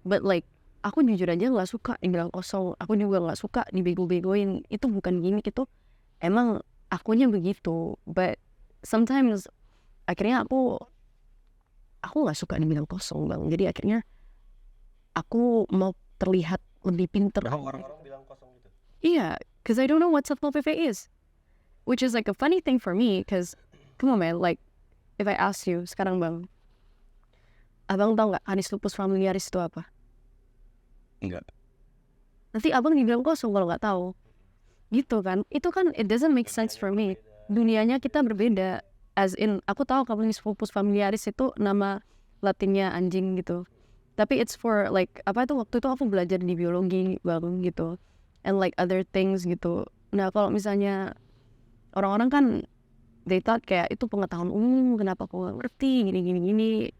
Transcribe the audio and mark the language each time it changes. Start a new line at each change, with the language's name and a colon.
English: But like
Indonesian: aku jujur aja nggak suka dibilang kosong, aku juga nggak suka dibego-begoin. Itu bukan gimmick, itu emang akunya begitu.
English: But sometimes
Indonesian: akhirnya aku nggak suka dibilang kosong bang. Jadi akhirnya aku mau terlihat lebih pinter. Orang-orang bilang kosong gitu. Iya,
English: because I don't know what Satpol PP is, which is like a funny thing for me. Because come on man, like if I ask you
Indonesian: sekarang bang, abang tahu nggak Canis lupus familiaris itu apa? Enggak. Nanti abang dibilang kosong kalau nggak tahu, gitu kan? Itu kan
English: it doesn't make sense for me.
Indonesian: Dunianya kita berbeda.
English: As in,
Indonesian: aku tahu Canis lupus familiaris itu nama Latinnya anjing gitu. Tapi
English: it's for like
Indonesian: waktu itu aku belajar di biologi bang gitu.
English: And like other things
Indonesian: gitu. Nah kalau misalnya orang-orang kan
English: they thought
Indonesian: kayak itu pengetahuan umum, kenapa aku gak ngerti gini.